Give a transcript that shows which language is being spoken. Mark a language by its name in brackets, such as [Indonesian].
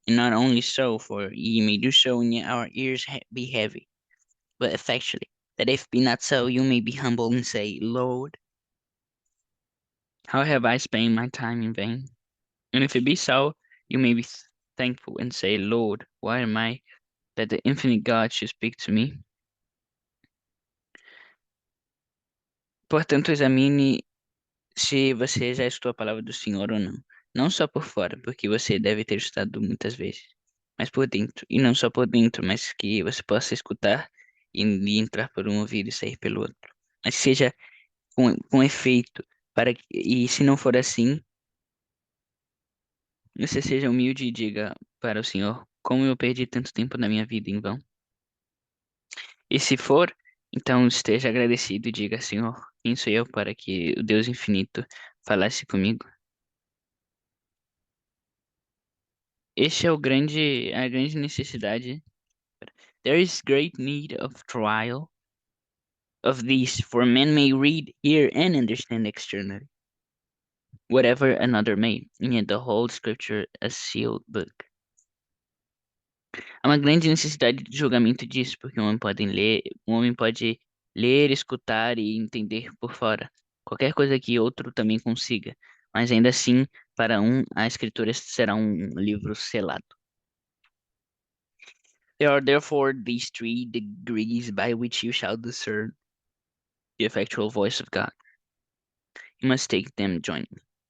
[English] And not only so, for ye may do so, and yet our ears be heavy, but effectually, that if be not so, you may be humble and say, Lord, how have I spent my time in vain? And if it be so, you may be thankful and say, Lord, why am I that the infinite God should speak to me? [Portuguese] Portanto, examine se você já estudou a palavra do Senhor ou não. Não só por fora, porque você deve ter estudado muitas vezes, mas por dentro. E não só por dentro, mas que você possa escutar e entrar por um ouvido e sair pelo outro. Mas que seja com efeito, e se não for assim, você seja humilde e diga para o Senhor, como eu perdi tanto tempo na minha vida em vão. E se for, então esteja agradecido e diga, Senhor, quem sou eu para que o Deus infinito falasse comigo? Este é a grande necessidade. [English] There is great need of trial of these, for men may read, hear, and understand externally, whatever another may, and yet the whole scripture a sealed book. [Portuguese] Há uma grande necessidade de julgamento disso, porque um homem pode ler, escutar e entender por fora, qualquer coisa que outro também consiga, mas ainda assim, para um, a escritura será um livro selado. [English] There are therefore these 3 degrees by which you shall discern the effectual voice of God. You must take them jointly.